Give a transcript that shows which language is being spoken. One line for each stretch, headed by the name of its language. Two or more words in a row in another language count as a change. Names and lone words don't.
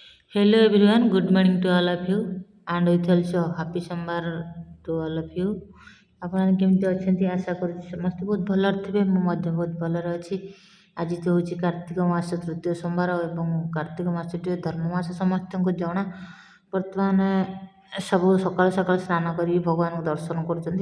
English: Hello everyone, good morning to all of you and with also happy summer to all of you.
Odia: ଆପଣମାନେ କେମିତି ଅଛନ୍ତି ଆଶା କରୁଛି ସମସ୍ତେ ବହୁତ ଭଲରେ ଥିବେ। ମୁଁ ମଧ୍ୟ ବହୁତ ଭଲରେ ଅଛି। ଆଜି ତ ହେଉଛି କାର୍ତ୍ତିକ ମାସ ତୃତୀୟ ସୋମବାର ଏବଂ କାର୍ତ୍ତିକ ମାସଟି ଧର୍ମ ମାସ ସମସ୍ତଙ୍କୁ ଜଣା। ବର୍ତ୍ତମାନ ସବୁ ସକାଳୁ ସକାଳୁ ସ୍ନାନ କରି ଭଗବାନଙ୍କୁ ଦର୍ଶନ କରୁଛନ୍ତି।